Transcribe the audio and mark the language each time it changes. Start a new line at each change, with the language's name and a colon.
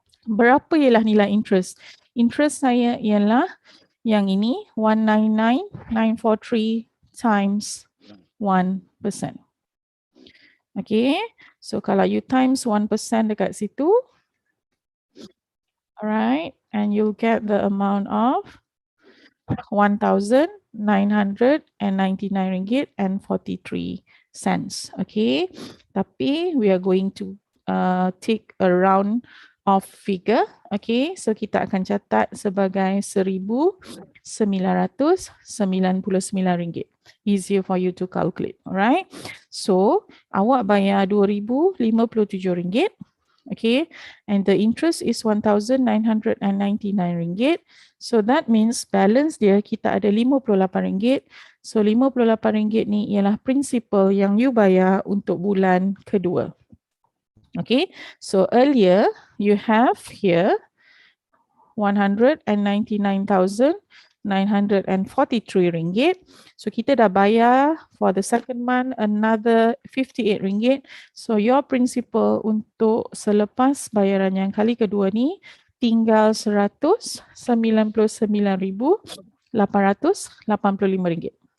Malay: Berapa ialah nilai interest? Interest saya ialah yang ini 199,943 times 1%.
English: Okay, so
Malay: kalau
English: you times 1%
Malay: dekat situ,
English: alright, and you'll get the amount of RM1,999.43. Okay, tapi we are going to take a round of figure.
Malay: Okay, so kita akan catat sebagai RM1,999.
English: Easier for you to calculate. Alright, so
Malay: awak bayar
English: RM2,057. Okay, and the interest is RM1,999. So that means balance
Malay: dia kita ada
English: RM58.
Malay: So RM58 ni ialah principal yang you bayar untuk bulan kedua.
English: Okay, so earlier you have here RM199,943. So
Malay: kita dah bayar
English: for the second month another RM58.
Malay: So your principal untuk selepas bayaran yang kali kedua ni tinggal RM199,885.